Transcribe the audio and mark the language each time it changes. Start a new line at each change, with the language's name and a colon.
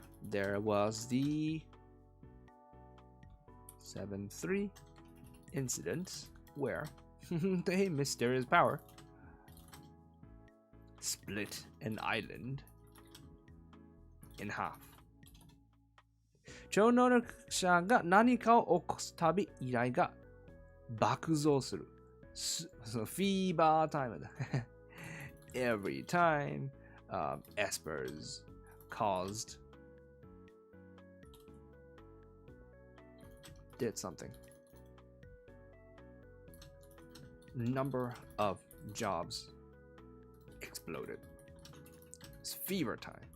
English: There was the 7-3 incident where the mysterious power split an island in half.
Japanese: 超能力者が何かを起こすたび依頼が爆増する。そのフィーバータイムだ。
English: Every time espers did something. Number of jobs exploded. It's fever time.